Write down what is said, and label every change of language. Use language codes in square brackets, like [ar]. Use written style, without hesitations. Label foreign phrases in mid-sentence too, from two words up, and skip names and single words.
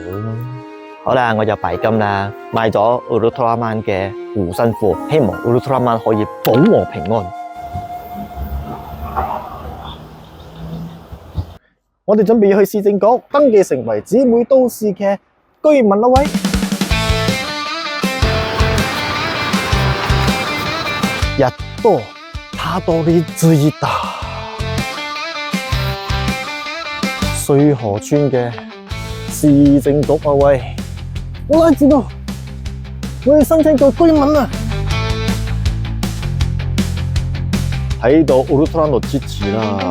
[yue] 好啦，我就幣金啦，買咗 Ultraman 嘅護身符，希望 Ultraman 可以保我平安。我哋準備去市政局登記成為姊妹都市嘅居民啦喂！ [ja] やっとたどり着いた [yue] 水河村嘅市政局啊喂！我知道，我要申請做居民啦！睇到 Ultraman 支持啦！